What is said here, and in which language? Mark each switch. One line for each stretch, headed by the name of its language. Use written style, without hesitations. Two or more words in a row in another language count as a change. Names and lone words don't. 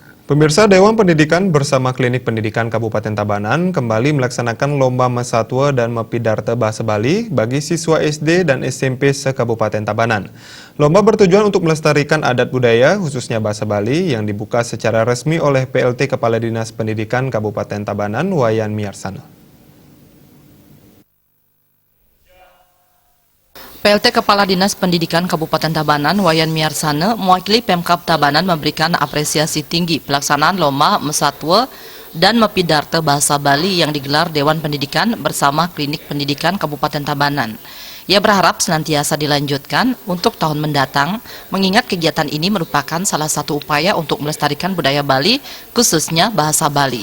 Indonesian: Pemirsa, Dewan Pendidikan bersama Klinik Pendidikan Kabupaten Tabanan kembali melaksanakan Lomba Mesatwa dan Mepidarte Bahasa Bali bagi siswa SD dan SMP se-Kabupaten Tabanan. Lomba bertujuan untuk melestarikan adat budaya, khususnya bahasa Bali, yang dibuka secara resmi oleh PLT Kepala Dinas Pendidikan Kabupaten Tabanan, Wayan Miarsana. PLT Kepala Dinas Pendidikan Kabupaten Tabanan, Wayan Miarsana, mewakili Pemkab Tabanan memberikan apresiasi tinggi pelaksanaan Lomba Mesatwa dan Mepidarte Bahasa Bali yang digelar Dewan Pendidikan bersama Klinik Pendidikan Kabupaten Tabanan. Ia berharap senantiasa dilanjutkan untuk tahun mendatang, mengingat kegiatan ini merupakan salah satu upaya untuk melestarikan budaya Bali, khususnya bahasa Bali.